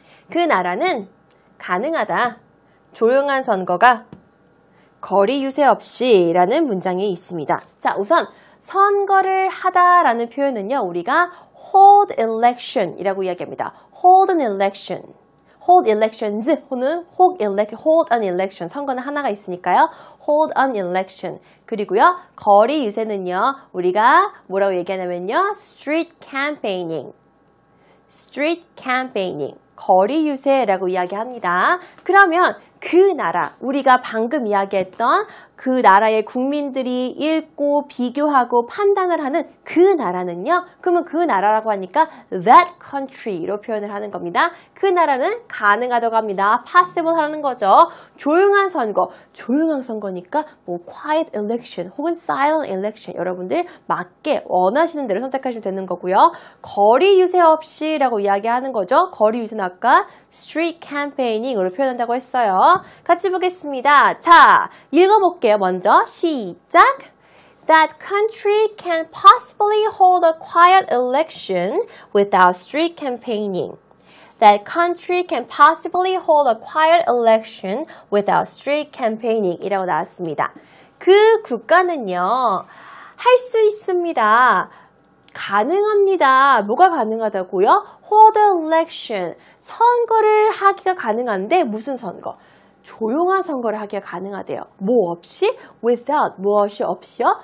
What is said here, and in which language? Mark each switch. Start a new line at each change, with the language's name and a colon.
Korean: 그 나라는 가능하다. 조용한 선거가 거리 유세 없이 라는 문장이 있습니다. 자, 우선 선거를 하다라는 표현은요. 우리가
English: hold election
Korean: 이라고 이야기합니다.
English: hold an election. hold elections 혹은 hold an election.
Korean: 선거는 하나가 있으니까요.
English: hold an election.
Korean: 그리고요. 거리 유세는요. 우리가 뭐라고 얘기하냐면요.
English: street campaigning. street campaigning.
Korean: 거리 유세라고 이야기합니다. 그러면 그 나라, 우리가 방금 이야기했던 그 나라의 국민들이 읽고 비교하고 판단을 하는 그 나라는요. 그러면 그 나라라고 하니까
English: that country
Korean: 로 표현을 하는 겁니다. 그 나라는 가능하다고 합니다. possible 하는 거죠. 조용한 선거, 조용한 선거니까 뭐
English: quiet election
Korean: 혹은
English: silent election
Korean: 여러분들 맞게 원하시는 대로 선택하시면 되는 거고요. 거리 유세 없이라고 이야기하는 거죠. 거리 유세는 아까
English: street campaigning
Korean: 으로 표현한다고 했어요. 같이 보겠습니다. 자, 읽어볼게요. 먼저 시작.
English: That country can possibly hold a quiet election without street campaigning. That country can possibly hold a quiet election without street campaigning
Korean: 이라고 나왔습니다. 그 국가는요, 할 수 있습니다. 가능합니다. 뭐가 가능하다고요?
English: Hold an election.
Korean: 선거를 하기가 가능한데 무슨 선거? 조용한 선거를 하기가 가능하대요. 뭐 없이? Without. 무엇이 없이요?